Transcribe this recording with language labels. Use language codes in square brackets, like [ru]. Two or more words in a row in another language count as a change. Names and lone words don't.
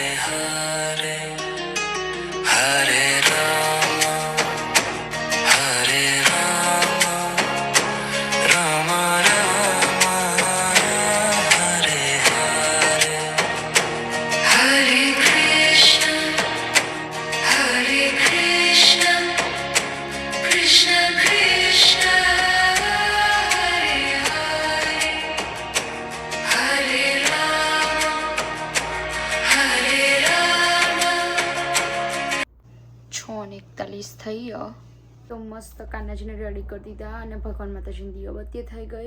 [sa] Hare Hare Rama Hare Rama Rama Rama Hare Hare Hare Krishna [gu] Krishna Krishna થઈ તો મસ્ત કાનાજીને રેડી કરી દીધા અને ભગવાન માતાજીની દીવાબત્તી થઈ ગઈ.